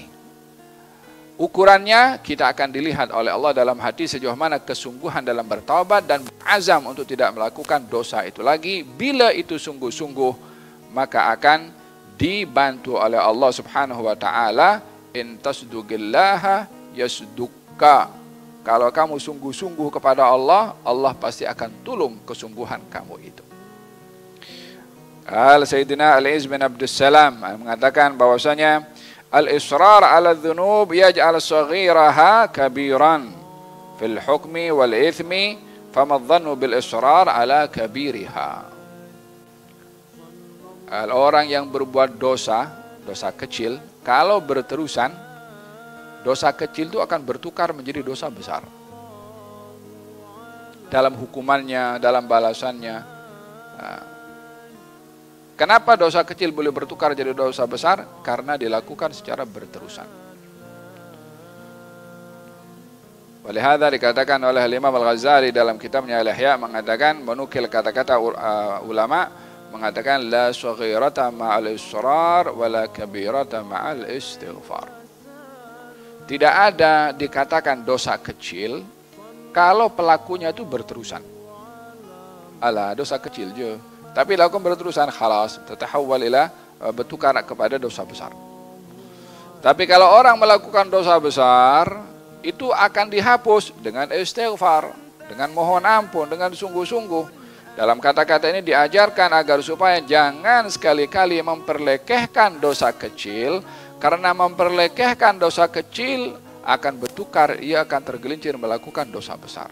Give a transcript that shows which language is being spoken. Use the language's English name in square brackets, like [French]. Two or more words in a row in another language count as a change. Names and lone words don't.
[Malay] Ukurannya kita akan dilihat oleh Allah dalam hati sejauh mana kesungguhan dalam bertaubat dan azam untuk tidak melakukan dosa itu lagi. Bila itu sungguh-sungguh, maka akan dibantu oleh Allah [Arabic] سبحانه وتعالى. إن تصدق الله يصدقك. [Malay] Kalau kamu sungguh-sungguh kepada Allah, Allah pasti akan tolong kesungguhan kamu itu. Sayyidina Al-Izz bin Abdussalam mengatakan bahwasanya [Arabic] الإصرار على الذنوب يجعل صغيرها كبيرا في الحكم والإثم فما ظنك بالإصرار على كبيرها. [Malay] Orang yang berbuat dosa kecil, kalau berterusan, dosa kecil itu akan bertukar menjadi dosa besar. Dalam hukumannya, dalam balasannya. Kenapa dosa kecil boleh bertukar jadi dosa besar? Karena dilakukan secara berterusan. Walihada dikatakan oleh Imam Al-Ghazali dalam kitabnya Al-Ihya, mengatakan, menukil kata-kata ulama, mengatakan [Arabic] لا صغيرة مع الإصرار ولا كبيرة مع الاستغفار. [Malay] Tidak ada dikatakan dosa kecil kalau pelakunya itu berterusan. Alah, dosa kecil je, tapi lakukan berterusan, [Arabic] خلاص، تتحول إلى, [Malay] bertukar kepada dosa besar. Tapi kalau orang melakukan dosa besar, itu akan dihapus dengan istighfar, dengan mohon ampun, dengan sungguh-sungguh. Dalam kata-kata ini diajarkan agar supaya jangan sekali-kali memperlekehkan dosa kecil, karena memperlekehkan dosa kecil akan bertukar, ia akan tergelincir melakukan dosa besar.